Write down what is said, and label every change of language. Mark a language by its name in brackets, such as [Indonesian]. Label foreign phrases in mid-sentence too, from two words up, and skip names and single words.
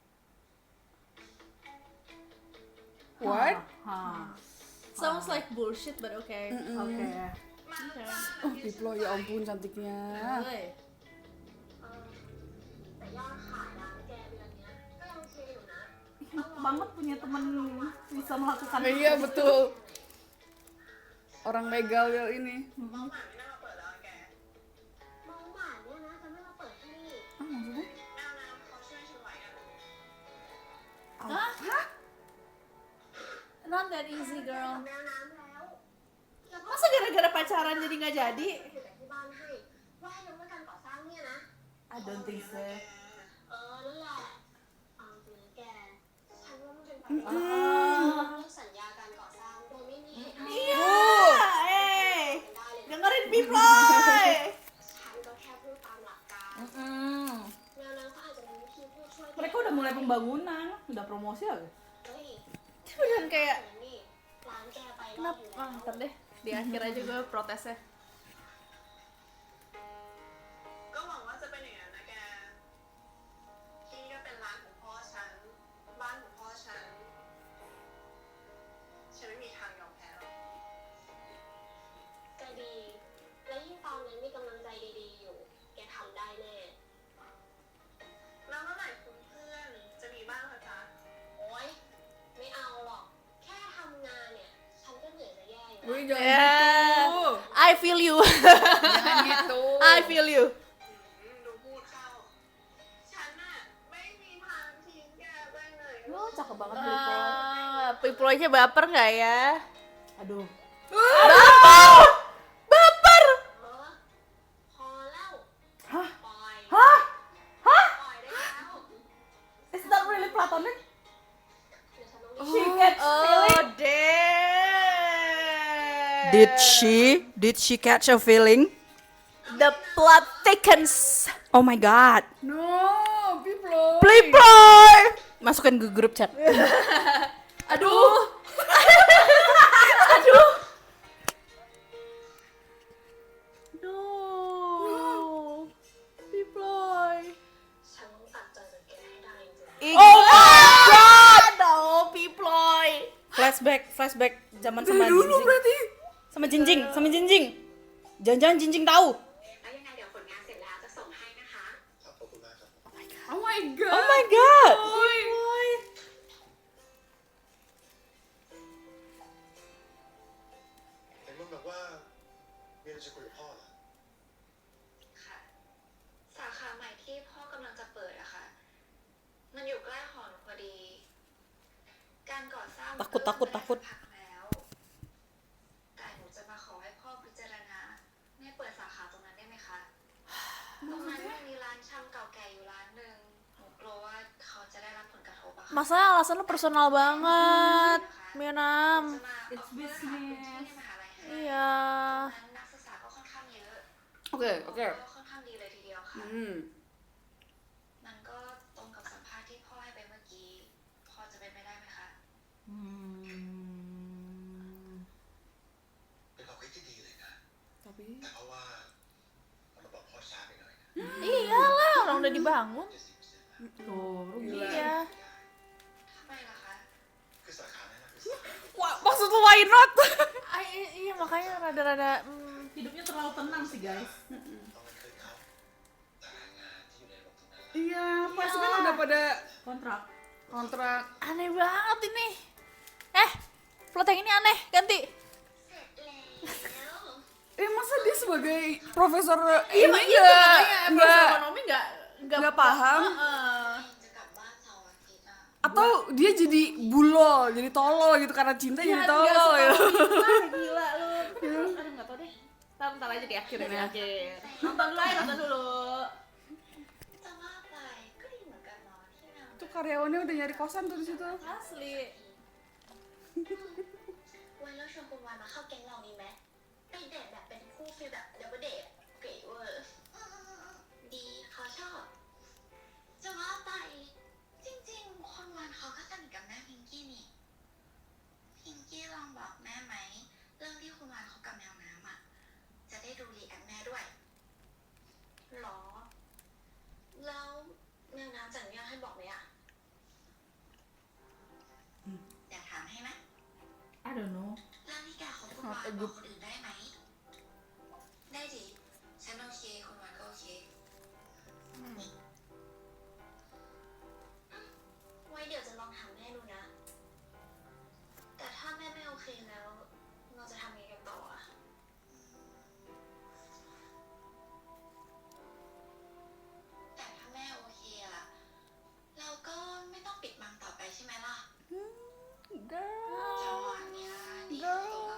[English] What? Sounds like bullshit but okay. [Indonesian] Oke. Oh, Piplo, ya ampun cantiknya. [Thai] เฮ้ย แต่ยอดขายร้านแกเดือนเนี้ยก็โอเคอยู่นะ [Indonesian] Banget punya teman bisa melakukan Iya betul. Orang begal ya ini. [Thai] เมาหมาไม่น่ามาเปิดแล้วอะแก มองหวานเนี่ยนะจะไม่มาเปิดที่นี่ [Indonesian] Ah maksudnya? [Thai] แมวน้ำเขาช่วยฉันไว้อะ Hah? [English] Not that easy girl. [Thai] แมวน้ำแล้วแล้วก็ [Indonesian] Masa gara-gara pacaran jadi nggak jadi? [Thai] อยู่แต่ที่บ้านให้ว่าให้ยกเลิกการก่อสร้างเนี่ยนะ [English] I don't think so. [Thai] นั่นแหละเอาจริงๆแก ฉันว่ามันเป็นไป Mm-mm. เลิกสัญญาการก่อสร้างโดยไม่มีเหตุผล [Indonesian] Iya, eh, [Thai] ได้เลย [Indonesian] dengerin Piploy. [Thai] ฉันก็แค่พูดตามหลักการ Mm. แนวนั้นเขาอาจจะมีวิธีพูดช่วย [Indonesian] Mereka udah mulai pembangunan, udah promosi ya. [Thai] เฮ้ย [Indonesian] Beneran kayak [Thai] นี่ร้านแกไปรอบ [Indonesian] kenapa? [Thai] อยู่แล้ว [Indonesian] Ntar deh, di akhir aja gue protesnya. [Thai] ก็หวังว่าจะเป็นอย่างนั้นนะแก ที่นี่ก็เป็นร้านของพ่อฉัน บ้านของพ่อฉัน ฉันไม่มีทางยอมแพ้หรอก ก็ดี และยิ่งตอนนั้นมีกำลังใจดีๆอยู่ แกทำได้แน่ แล้วเมื่อไหร่คุณเพื่อนจะมีบ้างเหรอจ๊ะ โอ๊ย ไม่เอาหรอก แค่ทำงานเนี่ย ฉันก็เหนื่อยจะแย่อยู่ Wih แล้ว [Indonesian] jangan gitu. [English] I feel you. [Indonesian] Jangan gitu. [English] I feel you. [Thai] ดูพูดเข้า ฉันน่ะไม่มีทางทิ้งแกไปไหน [Indonesian] Lo cakep banget Piplo. Piploy-nya baper nggak ya? Aduh. Baper! [Thai] เออพอแล้ว Hah? ปล่อย Hah? ปล่อยได้แล้ว [English] Is that really platonic? [Thai] เดี๋ยวฉันต้อง [English] She gets Oh, feeling. damn. Did she catch a feeling? The plot thickens. Oh my god. No, Piplo. [Indonesian] Piploy. Masukin ke grup chat. Aduh. Aduh. [English] No. Piploy. [Thai] ฉันต้องตัดใจจากแกให้ได้จริงๆ [English] Oh my god. Oh, Piploy. [Indonesian] Flashback zaman Dari sama dulu Jinjing. berarti. Sama Jinjing. Jangan-jangan Jinjing tahu. [Thai] แล้วยังไงเดี๋ยวผลงานเสร็จแล้วจะส่งให้นะคะ ครับขอบคุณมากครับ [English] Oh my god. Oh my god. [Thai] เห็นมันบอกว่ามีอะไรจะคุยกับพ่อเหรอ ค่ะ สาขาใหม่ที่พ่อกำลังจะเปิดอะค่ะ มันอยู่ใกล้หอหนูพอดี การก่อสร้างมัน [Indonesian] Takut. [Thai] เริ่มไปได้สักพักแล้ว แต่หนูจะมาขอให้พ่อพิจารณาไม่เปิดสาขาตรงนั้นได้ไหมคะ ตรงนั้นมันมีร้านชำเก่าแก่อยู่ร้านหนึ่งหนูกลัวว่าเขาจะได้รับผลกระทบอะค่ะ [Indonesian] Masalah alasan lu personal banget, Mianam. [Thai] จะมาออกเพื่อหาพื้นที่ในมหาลัยให้ [Indonesian] Iya. [Thai] ตรงนั้นนักศึกษาก็ค่อนข้างเยอะ [Indonesian] Oke, oke. [Thai] ก็ค่อนข้างดีเลยทีเดียวค่ะ Hmm. มันก็ตรงกับสัมภาษณ์ที่พ่อให้ไปเมื่อกี้ พอจะเป็นไปได้ไหมคะ เป็นความคิดที่ดีเลยนะ [Indonesian] Tapi [Thai] แต่เพราะว่ามันบอกพ่อช้าไปหน่อยนะ [Indonesian] Iyalah, orang udah dibangun. [Thai] 70% นะ [Indonesian] Tuh, rugi. Iya. [Thai] ทำไมล่ะคะ คือสาขานั้นนะคือสาขา [Indonesian] Wah, maksud lu [English] why not? [Indonesian] Iya makanya rada-rada Hidupnya terlalu tenang sih guys. [Thai] ต้องเป็นเคยเขาตารางงานที่อยู่ในระบบตรงนั้น [Indonesian] iya, pasti kan udah pada Kontrak. kontrak. aneh banget ini. Plot yang ini aneh, ganti. [Thai] เสร็จแล้ว [Indonesian] Masa dia sebagai profesor Iya, ini makanya nggak profesor ekonomi nggak paham? [Thai] จะกลับบ้านเสาร์อาทิตย์อะ [Indonesian] Atau dia jadi bulol, jadi tolol gitu karena cinta jadi tolol ya. Gila lu. Aduh, nggak tau deh. Ntar aja di akhir ya, di akhir. Nonton dulu ya, nonton dulu. [Thai] จะว่าไปก็ดีเหมือนกันเนาะที่นาง [Indonesian] Tuh karyawannya udah nyari kosan tuh di situ. Asli. [Thai] ไว้แล้วชวนคุณวานมาเข้าแก๊งเราดีไหมไปเดทแบบเป็นคู่ฟีลแบบ [English] double date [Thai] เก๋เวอร์ดีเขาชอบจะว่าไปจริงๆคุณวานเขาก็สนิทกับแม่พิงกี้นี่พิงกี้ลองบอกแม่ไหมเรื่องที่คุณวานเขากับแมวน้ำอ่ะจะได้ดูรีแอคแม่ด้วยหรอแล้วแมวน้ำจะอนุญาตให้บอกไหมอ่ะอยากถามให้ไหม [English] I don't know [Thai] เรื่องที่แกคบคุณวานบอกคนอื่นได้ไหม ได้ดิ ฉันโอเค คุณวานก็โอเค ไว้เดี๋ยวจะลองถามแม่ดูนะ แต่ถ้าแม่ไม่โอเคแล้ว เราจะทำยังไงกันต่ออะแต่ถ้าแม่โอเคอะเราก็ไม่ต้องปิดบังต่อไปใช่ไหมล่ะ จังหวะเนี้ยดีสุดละ